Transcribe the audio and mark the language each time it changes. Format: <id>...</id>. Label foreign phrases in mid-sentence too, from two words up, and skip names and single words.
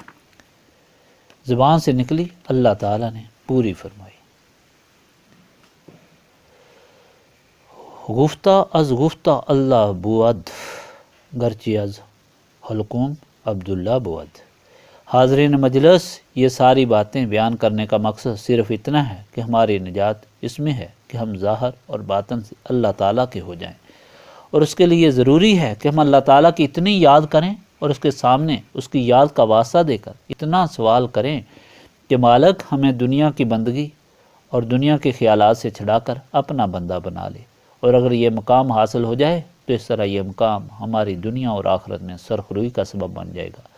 <ur>زبان سے نکلی اللہ تعالیٰ نے پوری فرمائی۔</ur> <fa>گفتہ از گفتہ اللہ بود گرچہ از حلقوم عبداللہ بود۔</fa> <ur>حاضرین مجلس، یہ ساری باتیں بیان کرنے کا مقصد صرف اتنا ہے کہ ہماری نجات اس میں ہے کہ ہم ظاہر اور باطن سے اللہ تعالیٰ کے ہو جائیں، اور اس کے لیے ضروری ہے کہ ہم اللہ تعالیٰ کی اتنی یاد کریں اور اس کے سامنے اس کی یاد کا واسطہ دے کر اتنا سوال کریں کہ مالک ہمیں دنیا کی بندگی اور دنیا کے خیالات سے چھڑا کر اپنا بندہ بنا لے، اور اگر یہ مقام حاصل ہو جائے تو اس طرح یہ مقام ہماری دنیا اور آخرت میں سرخروئی کا سبب بن جائے گا۔</ur>